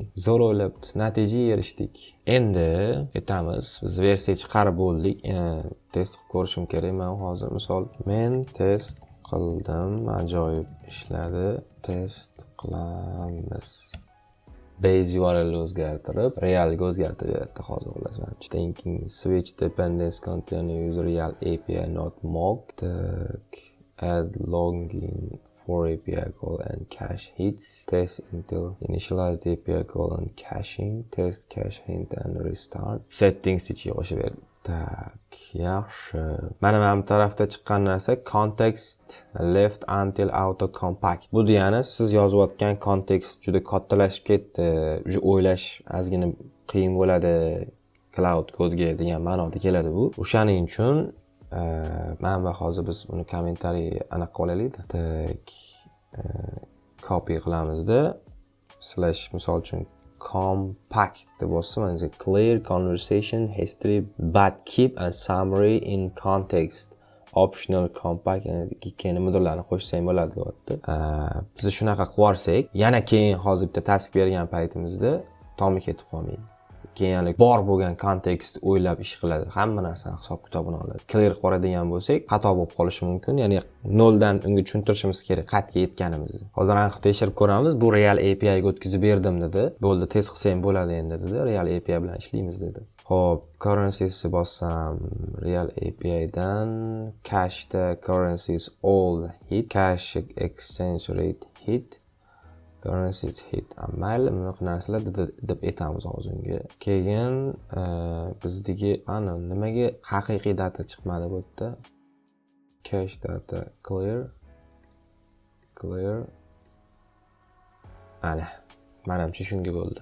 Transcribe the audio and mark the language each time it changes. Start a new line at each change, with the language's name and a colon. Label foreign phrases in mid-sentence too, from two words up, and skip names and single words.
Uzbek: Zo'r o'ylab natijaga erishdik. Endi aytamiz, biz versiya chiqarib bo'ldik. Test qilib ko'rishim kerak. Men hozir misol men test qildim, ajoyib ishladi. Test qilamiz.
English: Base URL
Uzbek: o'zgartirib, realga o'zgartirib beradi hozir ular.
English: Thinking switch dependence container user real API not mocked. Add login for API call and cache hits. Test until initialize the API call and caching. Test cache hint and restart.
Uzbek: Settings ichiga qo'shib berdim. Tak, yaxshi. Mana bu tarafda chiqqan narsa
English: context left until auto compact.
Uzbek: Bu degani siz yozayotgan kontekst juda kattalashib ketdi. Uje o'ylash ozgina qiyin bo'ladi cloud kodga degan ma'noda keladi bu. O'shaning uchun mana hozir biz uni kommentariy anaqa qolaylik-da. Tak, copy qilamizda slash misol uchun compact deb bo'lsa, mana
English: clear conversation history but keep a summary in context. Optional compact,
Uzbek: ya'ni keyin modullarni qo'shsang bo'ladi deyapti. Biz shunaqa qilsak, yana keyin hozir bitta task bergan paytimizda tomi ketib qolmaydi. Keyin bor bo'lgan kontekst o'ylab ish qiladi. Hamma narsani hisob kitobini oladi. Clear qoradigan bo'lsak, xato bo'lib qolishi mumkin. Ya'ni noldan unga tushuntirishimiz kerak qatga yetganimizni. Hozir aniq tekshirib ko'ramiz. Bu
English: real API
Uzbek: ga o'tkazib berdim dedi. Bo'ldi, test qilsang bo'ladi endi dedi.
English: Real API
Uzbek: bilan ishlaymiz dedi. Xo'p, currencies bossam,
English: real API
Uzbek: dan
English: cache currencies all hit, cache exchange rate hit. Currencies hit.
Uzbek: Mayli, bunaqa narsalar deb aytamiz hozirga. Keyin bizdagi ana nimaga haqiqiy data chiqmadi bu yerda?
English: Cache data clear.
Uzbek: Menimcha shunga bo'ldi.